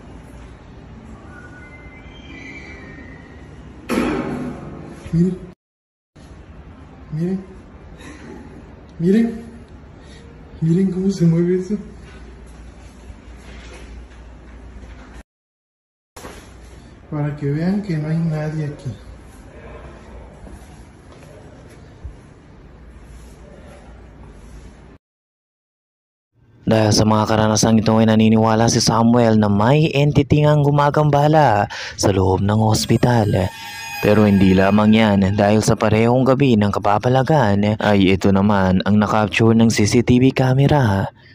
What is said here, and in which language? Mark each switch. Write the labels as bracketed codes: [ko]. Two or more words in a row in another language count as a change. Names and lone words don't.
[es] Miren, miren, miren, miren cómo se mueve eso. Para que vean que no hay nadie aquí. [tl] Dahil sa mga karanasang ito ay naniniwala si Samuel na may entity ang gumagambala sa loob ng hospital. Pero hindi lamang yan dahil sa parehong gabi ng kapapalagan ay ito naman ang nakapture ng CCTV camera.